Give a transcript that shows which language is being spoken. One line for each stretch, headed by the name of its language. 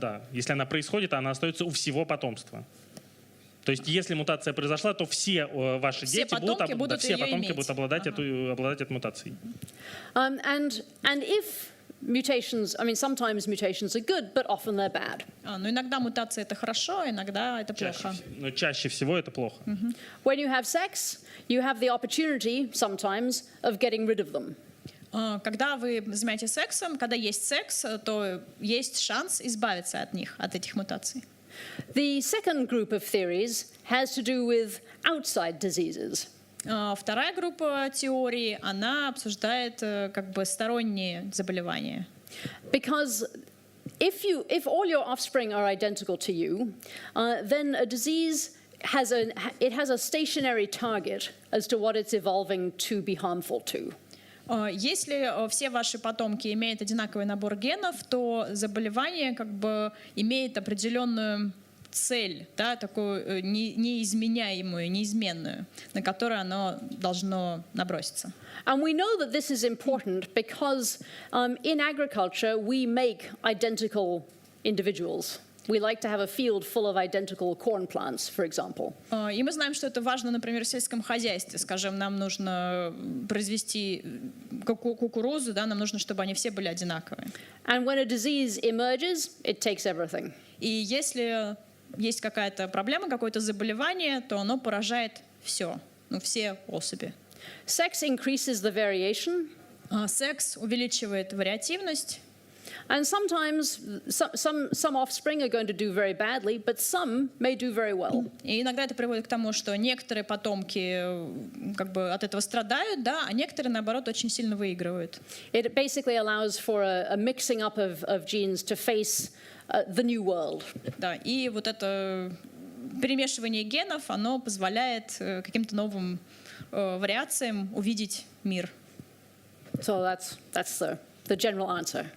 Russian: Если она происходит, она остается у всего потомства. То есть, если мутация произошла, то все ваши дети будут обладать этой мутацией.
English: And if mutations, I mean, sometimes mutations are good, but often they're bad.
Russian: Но иногда мутация — это хорошо, иногда это плохо. Но чаще всего это плохо.
English: When you have sex, you have the opportunity sometimes of getting rid of them.
Russian: Когда вы занимаетесь сексом, когда есть секс, то есть шанс избавиться от них, от этих мутаций.
English: The second group of theories has to do with outside diseases.
Russian: Вторая группа теорий, она обсуждает как бы сторонние заболевания.
English: Because if all your offspring are identical to you, then a disease has a stationary target as to what it's evolving to be harmful to.
Russian: Если все ваши потомки имеют одинаковый набор генов, то заболевание как бы имеет определенную цель, да, такую неизменяемую, неизменную, на которую оно должно наброситься.
English: And we know that this is important because in agriculture we make identical individuals. We like to have a field full of identical corn plants, for example.
Russian: И мы знаем, что это важно, например, в сельском хозяйстве. Скажем, нам нужно произвести кукурузу, да, нам нужно, чтобы они все были одинаковые.
English: And when a disease emerges, it takes everything.
Russian: И если есть какая-то проблема, какое-то заболевание, то оно поражает все, все особи.
English: Sex increases the variation.
Russian: Секс увеличивает вариативность.
English: And sometimes some offspring are going to do very badly, but some may do very well.
Russian: И иногда это приводит к тому, что некоторые потомки как бы от этого страдают, да, а некоторые, наоборот, очень сильно выигрывают.
English: It basically allows for a mixing up of genes to face the new world.
Russian: Да, и вот это перемешивание генов, оно позволяет каким-то новым вариациям увидеть мир.
English: So that's the general answer.